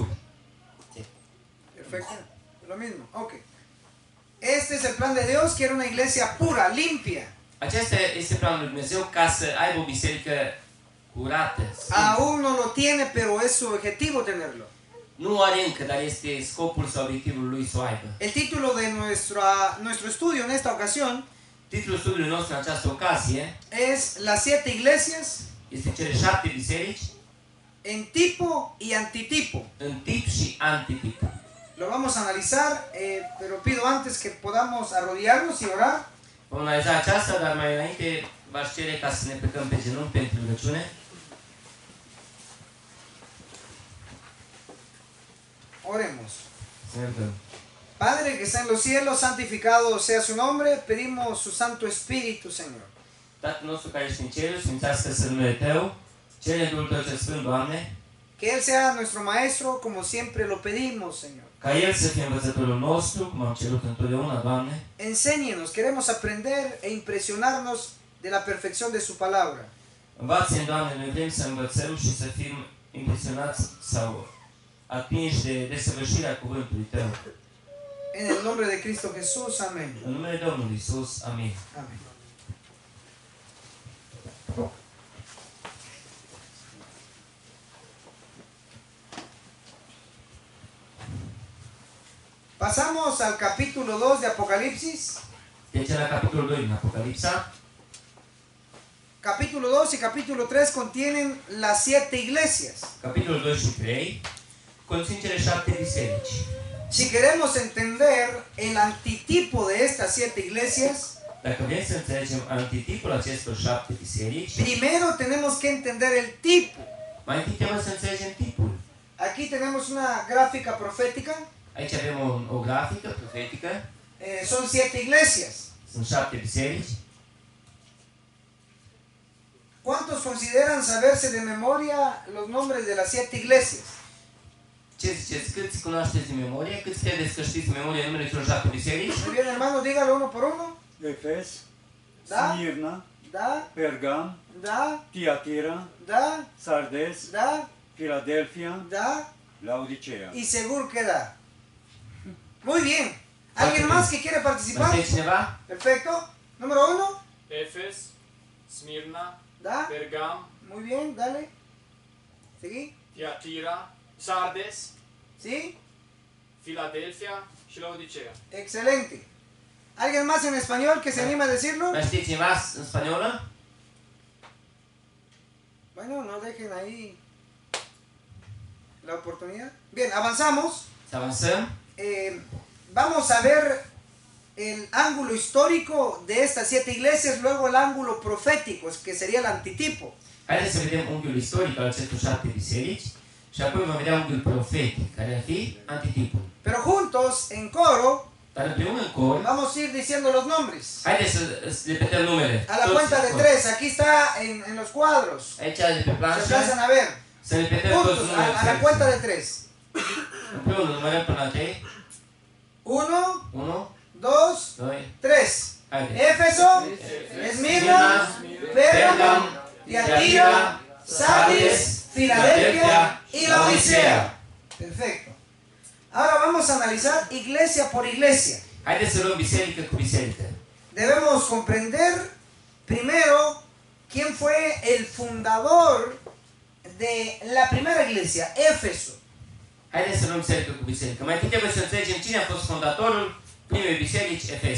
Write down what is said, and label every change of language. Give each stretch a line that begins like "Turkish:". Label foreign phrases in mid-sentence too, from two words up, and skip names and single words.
Spanish: Perfecto. Lo mismo. Ok. Este es el plan de Dios, quiere una iglesia pura, limpia.
Romanian: Acesta este planul lui Dumnezeu, ca să aibă o biserică curată, sfântă.
Spanish: Aún no lo tiene, pero es su objetivo tenerlo.
Romanian: Nu are încă, dar este scopul sau obiectivul lui să o aibă.
Spanish: El título de nuestro estudio en esta ocasión
Romanian: Titlul studiului nostru în această ocazie
Spanish: es Las 7 iglesias
Romanian: este cele 7 biserici
Spanish: en tipo y antitipo.
Romanian: în tip și antitip.
Spanish: Lo vamos a analizar, pero pido antes que podamos arrodillarnos y orar.
Romanian: Vom analiza aceasta, dar mai înainte v-aș cere ca să ne plecăm pe genunchi pentru rugăciune.
Spanish: Oremos.
Romanian: Să ne rugăm.
Spanish: Padre que está en los cielos, santificado sea su nombre, pedimos su Santo Espíritu, Señor.
Romanian: Tatăl nostru care ești în cer, sfințească-se numele Tău, cere Duhul Tău cel Sfânt, Doamne,
Spanish: Que Él sea nuestro Maestro, como siempre lo pedimos, Señor.
Romanian: ca El să fie învățătorul nostru, cum am cerut întotdeauna, Doamne.
Spanish: Enséñenos, queremos aprender e impresionarnos de la perfección de su palabra.
Romanian: Învață-ne, Doamne, noi vrem să învățăm și să fim impresionați sau atinși de desăvârșirea cuvântului Tău.
Spanish: En el nombre de Cristo Jesús, amén.
Romanian: În numele Domnului Iisus, amin.
Spanish: Amén. Pasamos al capítulo 2 de Apocalipsis.
Romanian: Deci la capitolul 2 din Apocalipsa.
Spanish: Capítulo 2 y capítulo 3 contienen las 7 iglesias.
Romanian: Capitolul 2 și 3 conțin cele 7 biserici.
Spanish: Si queremos entender el antitipo de estas 7 iglesias,
Romanian: Dacă vrem să înțelegem antitipul acestor 7 biserici,
Spanish: primero tenemos que entender el tipo.
Romanian: mai întâi trebuie să înțelegem tipul.
Spanish: Aquí tenemos una gráfica profética.
Romanian: Aici avem o grafică profetică.
Spanish: Son 7 iglesias.
Romanian: Sunt 7 biserici.
Spanish: ¿Cuántos consideran saberse de memoria los nombres de las 7 iglesias?
Romanian: Ce ziceți? Câți cunoașteți din memorie? Câți credeți că știți memoria numele celor 7 biserici?
Spanish: Muy bien, hermano, dígalo uno por uno.
Romanian: Efes, Da. Smirna, Da, Pergam, da, Tiatira, da, Sardes, da, Filadelfia, da, Laodicea.
Spanish: y seguro que da. Muy bien. ¿Alguien más que quiere participar?
Romanian: Mai știe cineva?
Spanish: Perfecto. Número 1.
Romanian: Efes, Smirna, Da. Pergam,
Spanish: Muy bien, dale. ¿Seguí?
Romanian: Tiatira, Sardes,
Spanish: ¿Sí?
Romanian: Filadelfia și Laodicea.
Spanish: Excelente. ¿Alguien más en español que se anima a decirlo?
Romanian: Mai știe cineva în spaniolă?
Spanish: Bueno, no dejen ahí la oportunidad. Bien, avanzamos.
Romanian: Să avansăm.
Spanish: Vamos a ver el ángulo histórico de estas 7 iglesias, luego el ángulo profético, que sería el antitipo.
Romanian: Haideți să vedem unghiul istoric al acestor 7 biserici și apoi vom vedea unghiul profetic, care ar fi antitipul.
Spanish: Pero juntos, en coro,
Romanian: Dar împreună în cor,
Spanish: vamos a ir diciendo los nombres.
Romanian: haideți să repetăm numele.
Spanish: A la
Romanian: Toți
Spanish: cuenta de
Romanian: în cor.
Spanish: 3, aquí está en los cuadros.
Romanian: Aici de pe
Spanish: Se
Romanian: planșă,
Spanish: alcanzan a ver.
Romanian: să repetăm toți
Spanish: Juntos,
Romanian: numele.
Spanish: a la cuenta de 3.
Romanian: Împreună numărăm până la 3.
Spanish: 1,
Romanian: 1,
Spanish: 2,
Romanian: 2,
Spanish: 3.
Romanian: haide.
Spanish: Éfeso, Esmirna, Pérgamo, Tiatira, Sardis, Filadelfia y Laodicea. Perfecto. Ahora vamos a analizar iglesia por iglesia.
Romanian: Haideți să luăm biserică cu biserică.
Spanish: Debemos comprender primero quién fue el fundador de la primera iglesia, Éfeso.
Romanian: Haideți să luăm biserică cu biserică. Mai întâi trebuie să înțelegem cine a fost fondatorul primei biserici, Efes.